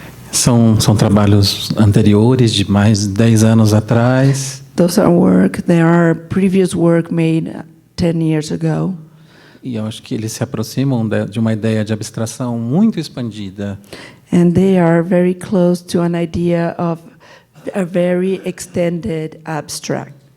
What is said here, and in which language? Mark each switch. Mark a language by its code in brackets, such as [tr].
[pt] São trabalhos anteriores, de mais de 10 anos atrás. [en] Those are work. They are previous work made 10 years ago. [pt] E eu acho que eles se aproximam de uma ideia de abstração muito expandida. [en] And they are very close to an idea of a very extended abstract.